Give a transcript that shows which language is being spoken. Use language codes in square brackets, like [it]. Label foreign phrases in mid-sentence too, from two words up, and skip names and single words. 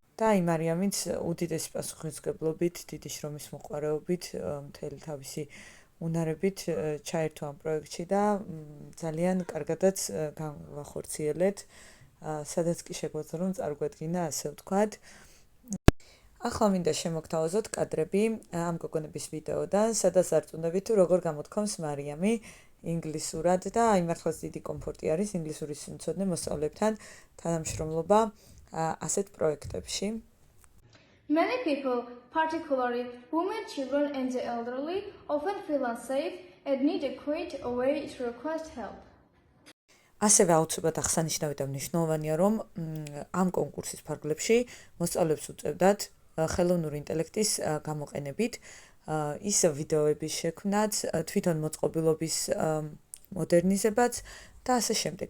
[ka] და აი მარიამიც უდიდესი პასუხისმგებლობით, დიდი შრომის მოყვარეობით, მთელი თავისი უნარებით ჩაერთო ამ პროექტში და ძალიან კარგადაც გავახორციელეთ, სადაც კი შეგვეძლო რომ წარგვედგინა, ასე ვთქვათ. ახლა მინდა შემოგთავაზოთ კადრები ამ გოგონების ვიდეოდან, სადაც დარწმუნდებით თუ როგორ გამოთქვამს მარიამი ინგლისურად და აი მართლაც დიდი კომფორტი არის ინგლისურის მცოდნე მოსწავლეებთან თანამშრომლობა ასეთ პროექტებში. [en] Many people, particularly women, children and the elderly, often feel unsafe and need a quiet way to request help. [ka] ასევე აუცილებლად აღსანიშნავი და მნიშვნელოვანია, რომ ამ კონკურსის ფარგლებში მოსწავლეებს უწევდათ ხელოვნური ინტელექტის გამოყენებით ის ვიდეოების შექმნაც, თვითონ მოწყობილობის მოდერნიზებაც და ასე შემდეგ.